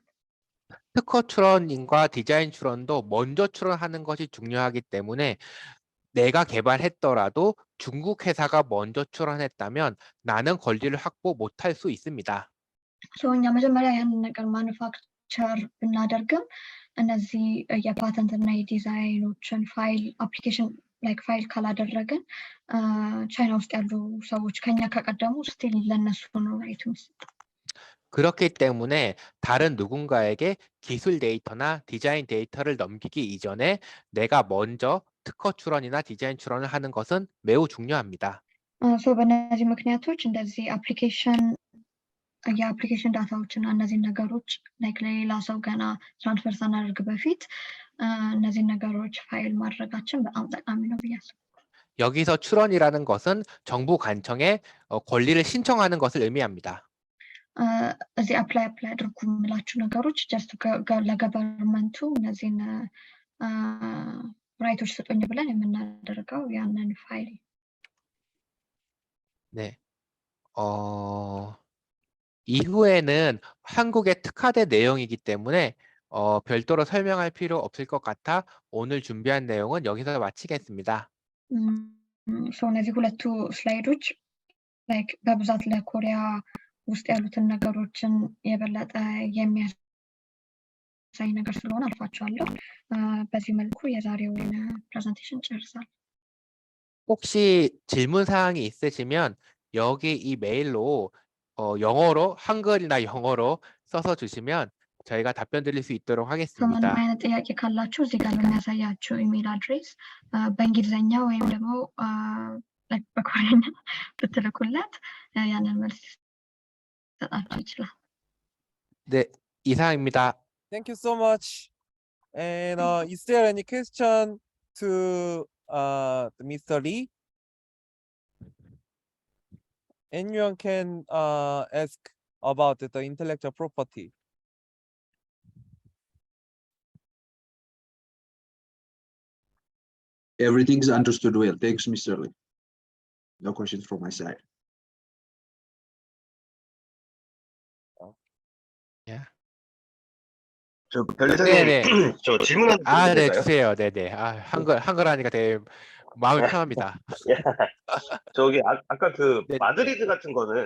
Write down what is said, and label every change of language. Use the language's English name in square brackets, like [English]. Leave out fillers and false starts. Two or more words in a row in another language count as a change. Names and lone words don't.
[Korean] 특허 출원인과 디자인 출원도 먼저 출원하는 것이 중요하기 때문에 내가 개발했더라도 중국 회사가 먼저 출원했다면 나는 권리를 확보 못할 수 있습니다. [Amharic] እኛ መጀመሪያ ያንን ነገር ማኑፋክቸር ብናደርግም እነዚህ የፓተንት እና የዲዛይኖችን [English] file application like file [Amharic] ካላደረግን ቻይና ውስጥ ያሉ ሰዎች ከኛ ከቀደሙ ስቲል ለነሱ ነው ራይቱ የሚሰጠው። [Korean] 그렇기 때문에 다른 누군가에게 기술 데이터나 디자인 데이터를 넘기기 이전에 내가 먼저 특허 출원이나 디자인 출원을 하는 것은 매우 중요합니다. [Amharic] በእነዚህ ምክንያቶች እንደዚህ የአፕሊኬሽን ዳታዎችና እነዚህን ነገሮች ላይክ ለሌላ ሰው ገና ትራንስፈር ሳናደርግ በፊት እነዚህን ነገሮች ፋይል ማድረጋችን በጣም ጠቃሚ ነው ብዬ አስባለሁ። [Korean] 여기서 출원이라는 것은 정부 관청에 권리를 신청하는 것을 의미합니다. [Amharic] እዚህ አፕላይ አድርጉ የምላችሁ ነገሮች ጀስት ለገቨርንመንቱ እነዚህን ራይቶች ስጡኝ ብለን የምናደርገው ያንን ፋይል። [Korean] 네. 이후에는 한국에 특화된 내용이기 때문에 별도로 설명할 필요 없을 것 같아 오늘 준비한 내용은 여기서 마치겠습니다. [Amharic] እነዚህ ሁለቱ ስላይዶች ላይክ በብዛት ለኮሪያ ውስጥ ያሉትን ነገሮችን የበለጠ የሚያሳይ ነገር ስለሆነ አልፋቸዋለሁ። በዚህ መልኩ የዛሬውን ፕሬዘንቴሽን ጨርሳል። [Korean] 혹시 질문 사항이 있으시면 여기 이 메일로 영어로 한글이나 영어로 써서 주시면 저희가 답변 드릴 수 있도록 [Amharic] ምንም [Korean] 하겠습니다. [Amharic] አይነት ጥያቄ ካላችሁ እዚህ ጋር በሚያሳያችሁ ኢሜል አድሬስ በእንግሊዝኛ ወይም ደግሞ በኮሪያኛ ብትልኩለት ያንን መልስ ሊሰጣችሁ ይችላል። [Korean] 네, 이상입니다. [English] Thank you so much. And is there any question to Mr. Lee? Anyone can ask about the intellectual property. Everything's understood well. Thanks, Mr. Lee. No questions from my side. [Korean] 저 변리사님, 네네. 저 질문 하나 아, 네, 드려도 될까요? 주세요. 네네. 한글 하니까 되게 마음이 편합니다. 저기 아까 그 네. 마드리드 같은 거는